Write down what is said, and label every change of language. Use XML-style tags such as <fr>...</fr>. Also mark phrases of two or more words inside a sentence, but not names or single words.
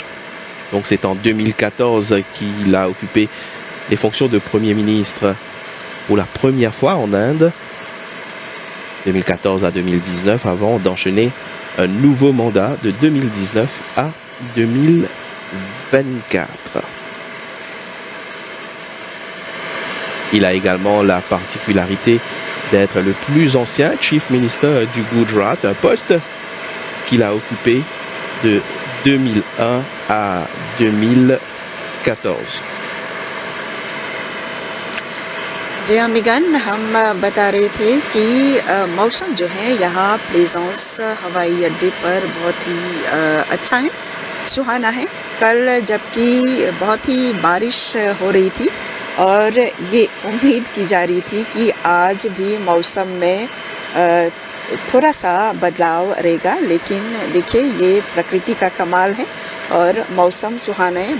<fr>Donc c'est en 2014 qu'il a occupé les fonctions de Premier ministre pour la première fois en Inde, 2014 à 2019, avant d'enchaîner un nouveau mandat de 2019 à 2024. Il a également la particularité d'être le plus ancien</fr> <en>Chief Minister</en> <fr>du Gujarat, un poste qu'il a occupé de 2001 à 2014.</fr> <hi>जी हाँ मिगन, हम बता रहे थे कि मौसम जो है यहाँ प्लेजेंस हवाई अड्डे पर बहुत ही अच्छा है, सुहाना है। कल जबकि बहुत ही बारिश हो रही थी और ये उम्मीद की जा रही थी कि आज भी मौसम में थोड़ा सा बदलाव रहेगा, लेकिन देखिए ये प्रकृति का कमाल है और मौसम सुहाना है।</hi>